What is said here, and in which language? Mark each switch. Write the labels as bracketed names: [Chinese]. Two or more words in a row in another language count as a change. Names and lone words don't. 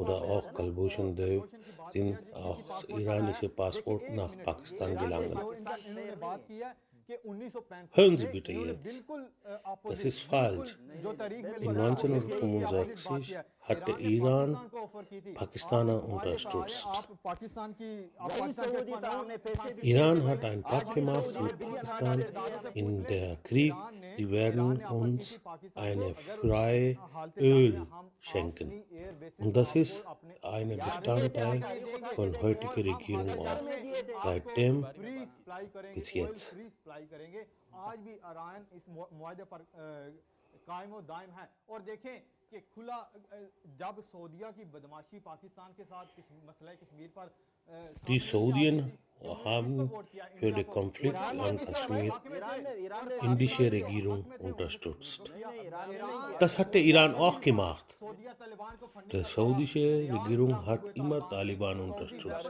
[German] oder [Urdu] پے ہے [German] auch [Urdu] ना? [German] Kalbhushan Dev sind auch iranische Passport nach Pakistan gelangen. [Urdu] انہوں نے بات کی ہے کہ 1965 [German] Hören Sie [Urdu] में [German] bitte [Urdu] इन्होंने [German] jetzt. [Urdu] बिल्कुल [German] Das ist falsch. [Urdu] جو تاریخ میں [German] In 1965 hat der Iran Pakistaner unterstützt. [Urdu] وہی سعودی تھا، ہمیں پیسے بھی [German] Iran hat einen Pakt gemacht mit Pakistan in der Krieg, die werden uns eine freie Öl schenken. Und das ist ein Bestandteil von heutiger Regierung auch. Seitdem bis jetzt. [Urdu] آج بھی ایران اس معاہدے پر قائم اور دائم ہے اور دیکھیں کہ کھلا جب سعودیہ کی بدمعاشی پاکستان کے ساتھ مسئلہ کشمیر پر [German] Die Saudien haben für den Konflikt an Kaschmir indische Regierung unterstützt. Das hat der Iran auch gemacht. Die saudische Regierung hat immer Taliban unterstützt.